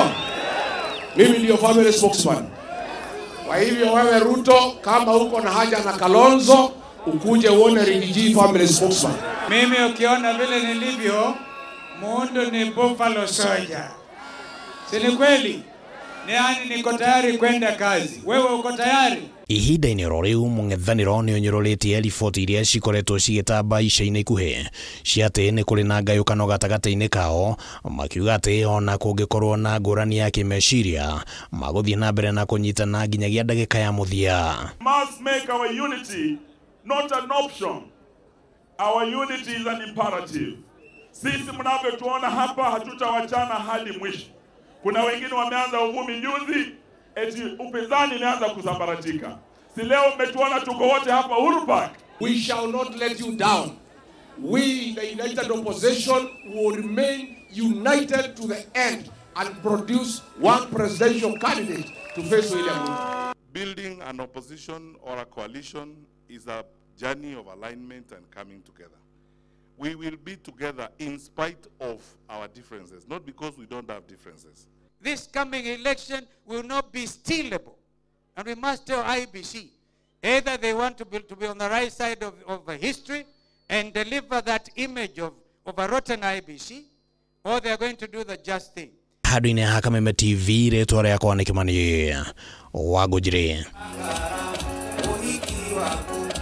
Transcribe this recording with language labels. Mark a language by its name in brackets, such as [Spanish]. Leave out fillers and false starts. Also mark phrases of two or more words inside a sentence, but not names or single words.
[Swahili] Mimi ndio [English] family spokesman. [Swahili] Kwa hivyo wewe Ruto, kama uko na haja na Kalonzo, ukuje uone Rigiji [English] family spokesman. [Swahili] Mimi ukiona vile nilivyo, muundo ni Buffalo Soldier. Si ni kweli? Yaani niko tayari kwenda kazi. Wewe uko tayari? [Kikuyu] Ihinda-inĩ rĩu mũng'ethanĩro nĩ ũnyũrũrĩtie riboti iria cikoretwo cigĩtamba ica-inĩ ikuhĩ cia atĩ nĩ kũrĩ na ngayũkano gatagatĩ-inĩ kao, makiuga atĩ ona kũngĩkorwo na ngũrani ya kĩmeciria magũthiĩ na mbere na kũnyitana nginyagia ndagĩka ya mũthia. [English] Must make our unity not an option. Our unity is an imperative. [Swahili] Sisi mnavyotuona hapa hatutawachana hadi mwisho. Kuna wengine wameanza uvumi juzi eti upinzani imeanza kusambaratika. Si leo mmetuona tuko wote hapa Uhuru Park. [English] We shall not let you down. We, the united opposition, will remain united to the end and produce one presidential candidate to face William Ruto. Building an opposition or a coalition is a journey of alignment and coming together. We will be together in spite of our differences, not because we don't have differences. This coming election will not be stealable. And we must tell IBC, either they want to be on the right side of history and deliver that image of a rotten IBC, or they are going to do the just thing. [Kikuyu] Handũ-inĩ ha Kameme TV rĩtwa rĩakwa nĩ Kĩmani Wangũnjiri.